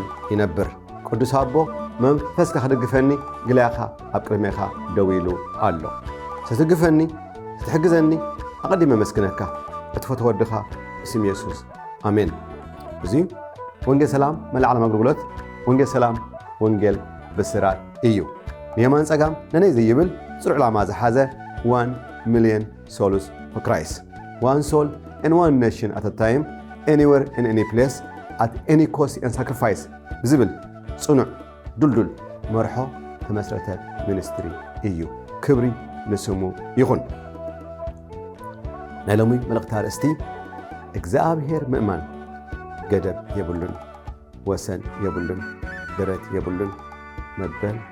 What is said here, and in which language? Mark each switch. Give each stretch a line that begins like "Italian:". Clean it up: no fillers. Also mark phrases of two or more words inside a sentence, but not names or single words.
Tigrinya: ይነብር ቅዱስ አቦ መንፈስካ ክድግፈኒ ግልያኻ ኣብ ቅድሜኻ ደው ኢሉ ኣሎ ስትግፈኒ ስትሕግዘኒ ኣቐዲመ መስግነካ እትፈትዎ ወድኻ እስም ኢየሱስ ኣሜን እዚ ወንጌል ሰላም መልዓለም አገልግሎት ወንጌል ሰላም ወንጌል ብስራት እዩ ንየማን ጸጋም ነነይ ዘይብል ጽሩዕ ዓላማ ዝሓዘ
English: 1 million souls for Christ. One soul and one nation at a time, anywhere in any place, at any cost and sacrifice.
Tigrinya: ዝብል ጽኑዕ ዱልዱል መርሖ ተመስረተ ሚኒስትሪ እዩ ክብሪ ንስሙ ይኹን ናይ ሎሚ መልእኽቲ ኣርእስቲ እግዚአብሔር ምእማን ገደብ የብሉን ወሰን የብሉን ደረት የብሉን መበል